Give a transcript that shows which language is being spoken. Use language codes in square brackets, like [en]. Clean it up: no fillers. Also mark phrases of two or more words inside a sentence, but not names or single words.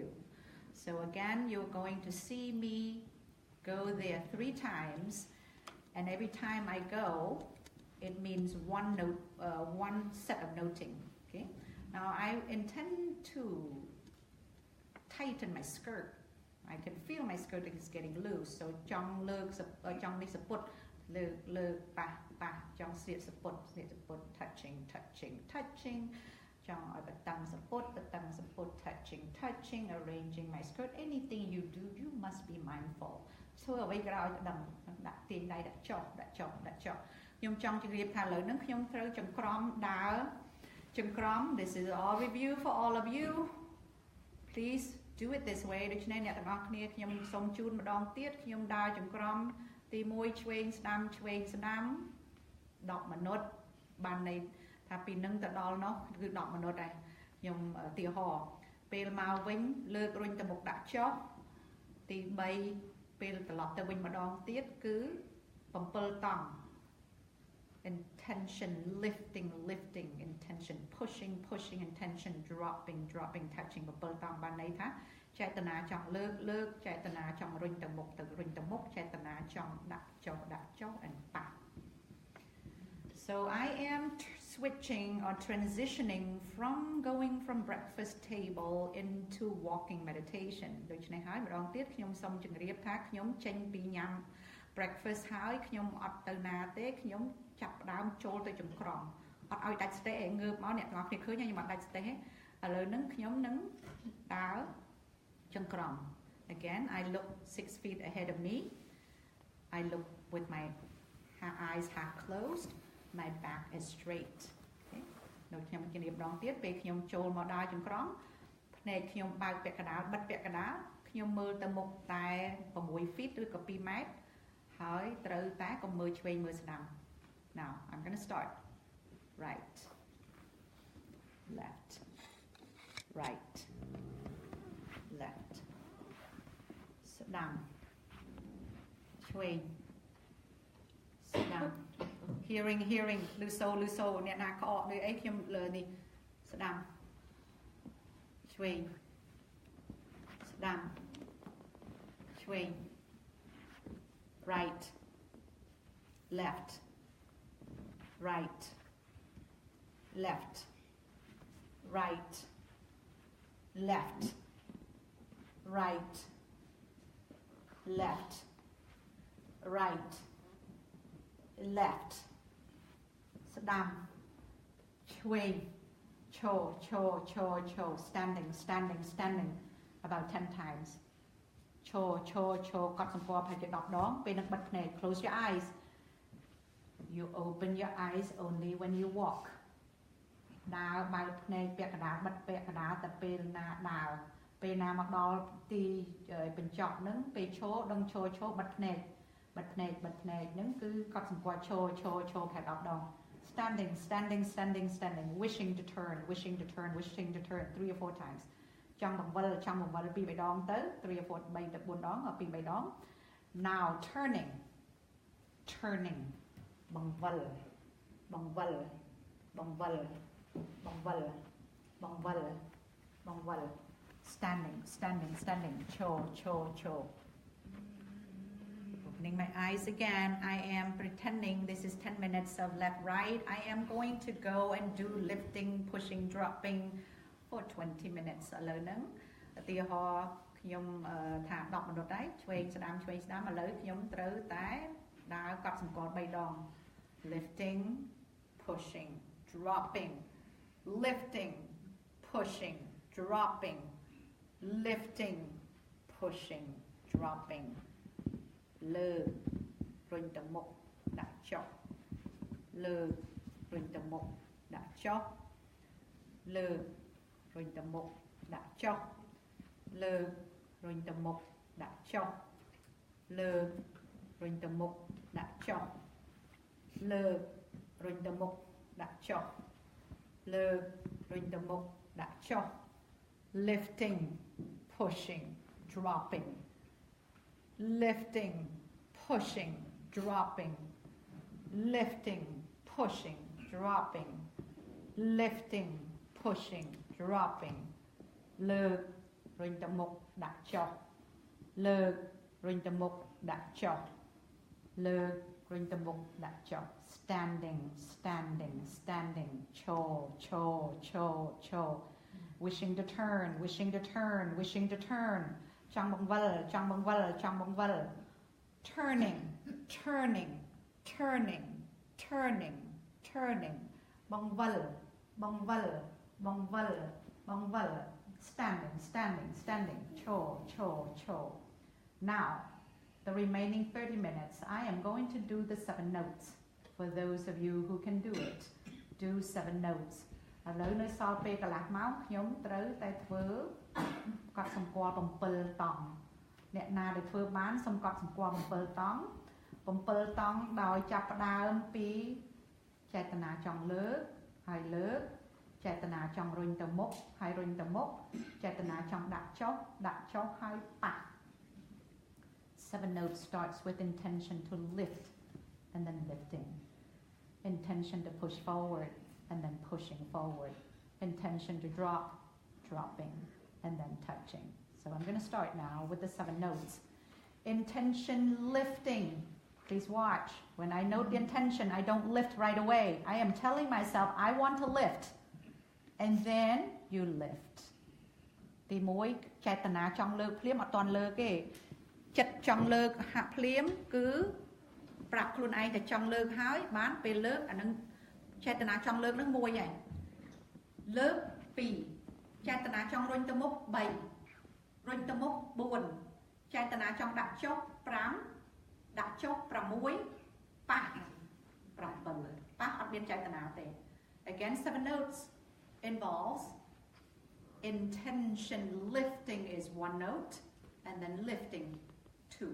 [en] So again, you're going to see me go there 3 times. And every time I go, it means one set of noting. Okay. Now I intend to tighten my skirt. I can feel my skirt is getting loose. So jong ni support pa jong sit support touching jong batang support touching arranging my skirt. Anything you do, you must be mindful. So away go out [km] ដាក់ទាញដៃដាក់ចុះខ្ញុំចង់ជម្រាបថាឥឡូវហ្នឹងខ្ញុំត្រូវចង្ក្រមដើរចង្ក្រម [en] This is all review for all of you. Please do it this way. [km] ដូច្នេះអ្នកទាំងអស់គ្នាខ្ញុំសូមជូនម្ដងទៀតខ្ញុំដើរចង្ក្រមទី1ឆ្វេងស្ដាំ10minute បានន័យថាពីនឹងទៅដល់នោះគឺ10 minute ដែរខ្ញុំទីហោពេលមកវិញលើករុញទៅមុខដាក់ចុះទី3ពេលត្រឡប់ទៅវិញ ម្ដងទៀតគឺ7តង់ [en] intention lifting intention pushing intention dropping touching [km] 7តង់បានន័យថាចេតនាចង់លើកចេតនាចង់រុញទៅមុខចេតនាចង់ដាក់ចុះ [en] and ប៉ះ So I am switching or transitioning from going from breakfast table into walking meditation [km] ដូច្នេះហើយម្ដងទៀតខ្ញុំសូមជម្រាបថាខ្ញុំចេញ ពីញ៉ាំ breakfast ហើយខ្ញុំអត់ទៅណាទេខ្ញុំចាប់ផ្ដើមចូលទៅចង្ក្រមអត់ឲ្យដាច់ស្ទេ ងើបមកអ្នកទាំងអស់គ្នាឃើញខ្ញុំអត់ដាច់ស្ទេឥឡូវហ្នឹងខ្ញុំនឹងដើរច ង្ក្រម [en] Again I look 6 feet ahead of me I look with my eyes half closed my back is straight [km] ដូចខ្ញុំជម្រាបម្ដងទៀតពេលខ្ញុំចូលមកដើរចង្ក្រមភ្នែកខ្ញុំបើកពាក់កណ្ដាលបិទពាក់កណ្ដាលខ្ញុំខ្ញុំមើលទៅមុខតែ6 feet ឬក៏2 ម៉ែត្រហើយត្រូវតែកុំមើលឆ្វេងមើលស្ដាំ [en] Now I'm going to start right left right left [km] ស្ដាំឆ្វេងស្ដាំ hearing ឮសូរអ្នកណាក្អកដូចអីខ្ញុំលើនេះស្ដាំឆ្វេងស្ដាំឆ្វេង [en] right left right left right left right left right left [km] ស្ដាំឆ្វេងឈរ [en] standing about 10 times [km] ឈរកត់សម្គាល់ប្រហែលជា10 ដងពេលនឹងបិទភ្នែក [en] close your eyes you open your eyes only when you walk [km] ដើរបើក ភ្នែកពាក់កណ្ដាលបិទពាក់កណ្ដាលតែពេលណាដើរពេលណាមកដល់ទីបញ្ចប់ហ្នឹងពេលឈ រដឹងឈរបិទភ្នែកហ្នឹងគឺកត់សម្គាល់ឈរប្រហែល10 ដង [en] standing wishing to turn 3 or 4 times [km] ចង់បង្វិល2 3 ដងទៅ [en] 3 or 4 [km] 3 ទៅ 4 ដង2 3 ដង [en] now turning បង្វិល standing ឈរ Opening my eyes again, I am pretending this is 10 minutes of left right. I am going to go and do lifting, pushing, dropping for 20 minutes alone. [km] ឧទាហរណ៍ខ្ញុំថា10 minutes ដែរឆ្វេងស្ដាំឥឡូវខ្ញុំត្រូវតែដើរកត់សម្គាល់3 ដង [en] lifting, pushing, dropping, lifting, pushing, dropping, lifting, pushing, dropping. [km] លើរុញទៅមុខដាក់ចុះលើរុញទៅមុខដាក់ចុះលើ រុញទៅមុខដាក់ចុះលើរុញទៅមុខ ដាក់ចុះលើរុញទៅមុខដាក់ចុះលើរុញទៅមុខដាក់ចុះលើរុញទៅមុខដាក់ចុះ [en] lifting pushing dropping lifting, pushing, dropping, lifting, pushing, dropping, lifting, pushing, dropping. [km] លើករុញទៅមុខដាក់ចុះលើករុញទៅមុខដាក់ចុះលើករុញទៅមុខដាក់ចុះ standing ឈរ [en] wishing to [km] turn ចង់បង្វិល turning បង្វិល standing ឈរ [en] now the remaining 30 minutes I am going to do the 7 notes for those of you who can do it do 7 notes [km] ឥឡូវនៅ សល់ពេលកន្លះម៉ោងខ្ញុំត្រូវតែធ្វើកត់សម្គាល់7 តង់អ្នកណាដែលធ្វើបានសូមកត់សម្គាល់7 តង់ដោយចាប់ផ្ដើមពីចេតនាចង់លើកហើយលើកចេតនាចង់រុញទៅមុខហើយរុញទៅមុខចេតនាចង់ដាក់ចុះហើយប៉ះ [en] 7 notes starts with intention to lift and then lifting intention to push forward and then pushing forward intention to drop dropping and then touching. So I'm going to start now with the 7 notes. Intention lifting. Please watch. When I note the intention, I don't lift right away. I am telling myself I want to lift. And then you lift. [km] ទី1ចេតនាចង់លើកភ្លាមអត់ទាន់លើកទេចិត្តចង់លើកហាក់ភ្លាមគឺប្រាប់ ខ្លួនឯងតែចង់លើកហើយបានពេលលើកអានឹងចេតនាចង់លើកនឹង1ហើយលើក2ចេតនាចង់រុញទៅមុខ3រុញទៅមុខ4ចេតនាចង់ដាក់ចុះ5ដាក់ចុះ6ប៉ះ7ប៉ះអត់មានចេតនាទេ [en] Again 7 notes involves intention lifting is 1 note and then lifting, 2.